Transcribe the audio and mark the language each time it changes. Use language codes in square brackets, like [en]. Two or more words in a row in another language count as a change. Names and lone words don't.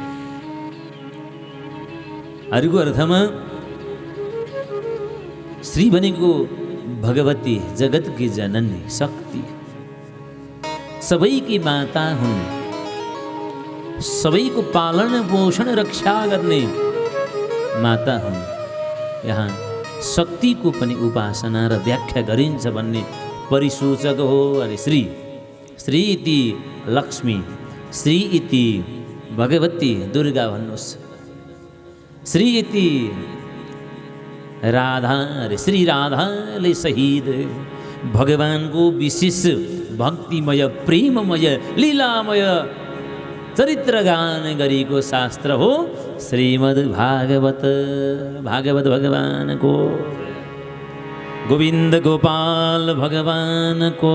[ne] अर्को अर्थमा श्री भनेको भगवती, जगतकी जननी, शक्ति, सबैकी माता हुन्, सबैको पालन पोषण रक्षा गर्ने माता हुन्। यहाँ शक्तिको पनि उपासना र व्याख्या गरिन्छ भन्ने परिसूचक हो। अरे श्री, [sa] श्री इति लक्ष्मी, श्री इति भगवती दुर्गा [ne] भन्नुहोस्, [sa] श्री इति राधा, [ne] अरे श्री राधाले सहित भगवानको विशेष भक्तिमय, प्रेममय, लीलामय चरित्र गान गरेको शास्त्र हो श्रीमद् भागवत। भागवत भगवानको, गोविंद गोपाल भगवानको